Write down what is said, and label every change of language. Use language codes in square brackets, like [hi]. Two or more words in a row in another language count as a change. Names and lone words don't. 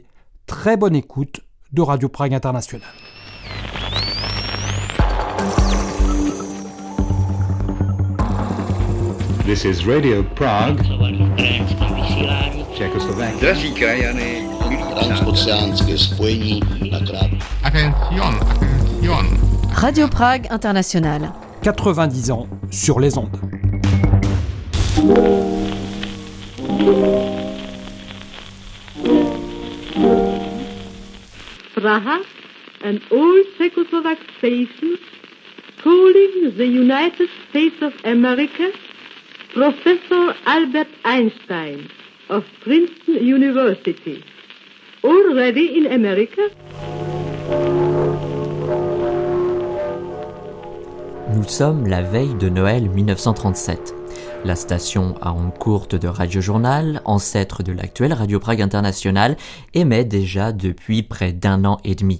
[fr] Très bonne écoute de Radio Prague International. [en] This is Radio Prague, Czechoslovakia. [cs] Drazí krajany, transoceánské spojení na krát. [fr] Attention. Radio Prague International. 90 ans sur les ondes. [en] Praha, an old Czechoslovak station, calling the United States of America, Professor Albert Einstein of Princeton University. Already in America? [fr] Nous sommes la veille de Noël 1937. La station à ondes courtes de Radio Journal, ancêtre de l'actuelle Radio Prague International, émet déjà depuis près d'1 an et demi.